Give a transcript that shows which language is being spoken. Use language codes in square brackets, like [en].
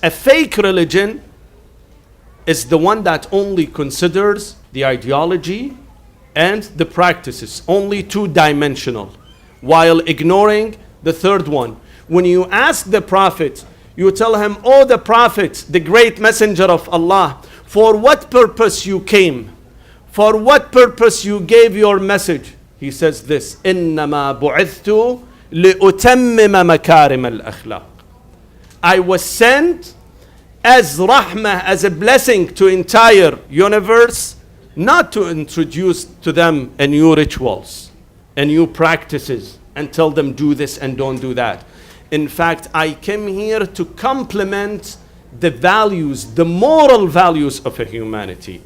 [en] A fake religion is the one that only considers the ideology and the practices, only two-dimensional, while ignoring the third one. When you ask the Prophet, you tell him, "Oh, the Prophet, the great messenger of Allah, for what purpose you came? For what purpose you gave your message?" He says this, [ar] إِنَّمَا بُعِثْتُ لِأُتَمِّمَ مَكَارِمَ الْأَخْلَاقِ. [en] I was sent as rahmah, as a blessing to entire universe, not to introduce to them a new rituals, a new practices, and tell them do this and don't do that. In fact, I came here to complement the values, the moral values of a humanity.